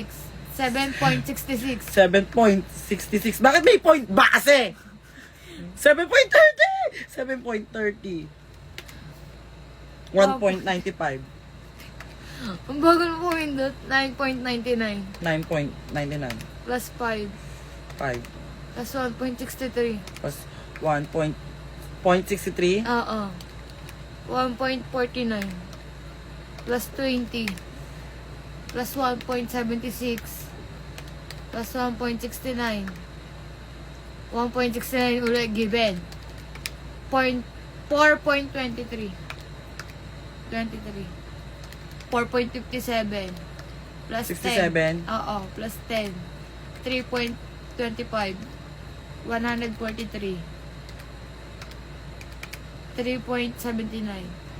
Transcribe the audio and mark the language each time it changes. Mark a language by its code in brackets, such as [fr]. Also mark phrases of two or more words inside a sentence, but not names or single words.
[en] 7.66. 7.66. 7.66. [tl] Bakit may point base? 7.30! [en] 7.30. 1.95. [tl] Ang bagal mo pumindot. 9.99. [en] 9.99. Plus 5. 5. Plus 1.63. Plus 1.63. Oo. 1.49. Plus 20. Plus 1.76. Plus 1.69. [tl] 1.69 ulit given. 4.23. [en] 4.57. Plus 67. 10. Oo, plus 10. 3.25. 143. 3.79.